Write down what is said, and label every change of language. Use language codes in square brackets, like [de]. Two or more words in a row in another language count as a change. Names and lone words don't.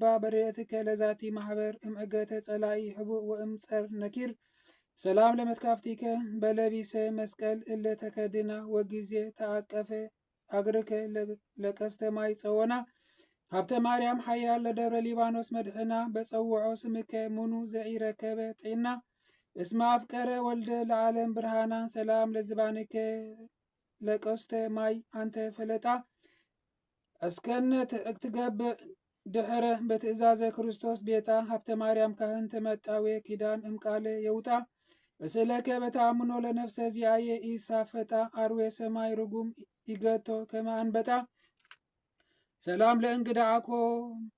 [gez] በርኤትከ ለዛቲ ማሕበር እምዕገተ ጸላኢ ሕቡእ ወእምጸር ነኪር ሰላም ለመትካፍቲከ በለቢሰ መስቀል እለ ተከድና ወጊዜ ተአቀፈ አግርከ ለቀስተ ማይ ጸወና ሀብተ ማርያም ሓያል ለደብረ ሊባኖስ መድሕና በጸውዖ ስምከ ሙኑ ዘኢረከበ ጤና እስመ አፍቀረ ወልደ ለዓለም ብርሃና ሰላም ለዝባንከ ለቀስተ ማይ አንተ ፈለጣ እስከነ ትገብእ ድሕረ በትእዛዘ ክርስቶስ ቤታ ሀብተ ማርያም ካህን ተመጣዌ ኪዳን እምቃለ የውጣ እስእለከ በተአምኖ ለነፍሰ ዚአየ ኢሳፈጣ አርዌ ሰማይ ርጉም ይገቶ ከመ አንበጣ ሰላም ለእንግዳአኮ